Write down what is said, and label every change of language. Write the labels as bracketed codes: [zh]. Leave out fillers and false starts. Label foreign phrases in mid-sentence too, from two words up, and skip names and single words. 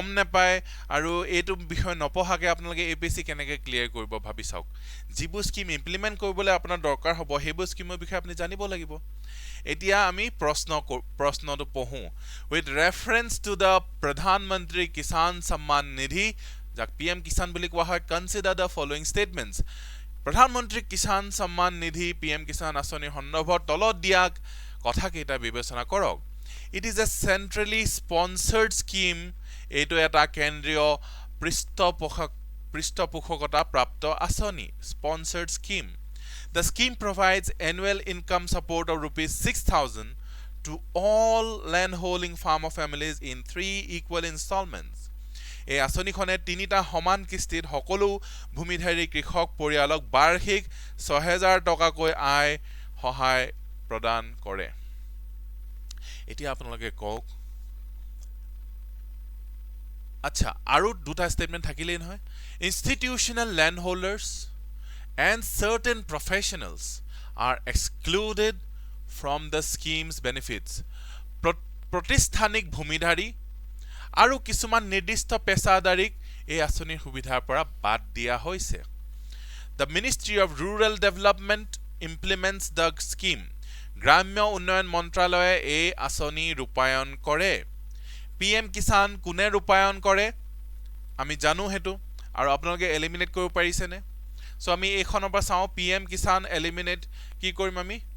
[as] নাপায় আৰু এইটো বিষয় নপঢ়াকে আপোনালোকে APSC কেনেকৈ ক্লিয়াৰ কৰিব ভাবি চাওক যিবোৰ স্কিম ইমপ্লিমেণ্ট কৰিবলৈ আপোনাৰ দৰকাৰ হ'ব সেইবোৰ স্কিমৰ বিষয়ে আপুনি জানিব লাগিব এতিয়া আমি প্ৰশ্নটো পঢ়ো [en] with reference to the [as] প্ৰধানমন্ত্ৰী কিষাণ সন্মান নিধি যাক PM কিষাণ বুলি কোৱা হয় [en] consider the following statements [as] প্ৰধানমন্ত্ৰী কিষাণ সন্মান নিধি PM কিষাণ আঁচনিৰ সন্দৰ্ভত তলত দিয়া কথাকেইটা বিবেচনা কৰক [en] It is a centrally sponsored scheme. [as] এইটো এটা কেন্দ্ৰীয় পৃষ্ঠপোষকতা প্ৰাপ্ত আঁচনি [en] sponsored scheme. The scheme provides annual income support of ₹6,000 to all landholding farmer families in 3 equal installments. [as] এই আঁচনিখনে 3টা সমান কিস্তিত সকলো ভূমিধাৰী কৃষক পৰিয়ালক বাৰ্ষিক 6,000 টকাকৈ আয় সহায় প্ৰদান কৰে এতিয়া আপোনালোকে কক [en] আচ্ছা [as] আৰু দুটা স্টেটমেন্ট থাকিলেই নহয় [en] institutional landholders and certain professionals are excluded from the scheme's benefits [as] প্ৰতিষ্ঠানিক ভূমিধাৰী আৰু কিছুমান নিৰ্দিষ্ট পেছাদাৰীক এই আঁচনিৰ সুবিধাৰ পৰা বাদ দিয়া হৈছে [en] The Ministry of Rural Development implements the scheme [as] গ্ৰাম্য উন্নয়ন মন্ত্ৰালয়ে এই আঁচনি ৰূপায়ণ কৰে PM কিষাণ কোনে ৰূপায়ণ কৰে আমি জানো হেতু আৰু আপোনালোকে এলিমিনেট কৰিব পাৰিছেনে সো আমি এইখনৰ পৰা চাও PM কিষাণ এলিমিনেট কি কৰিম আমি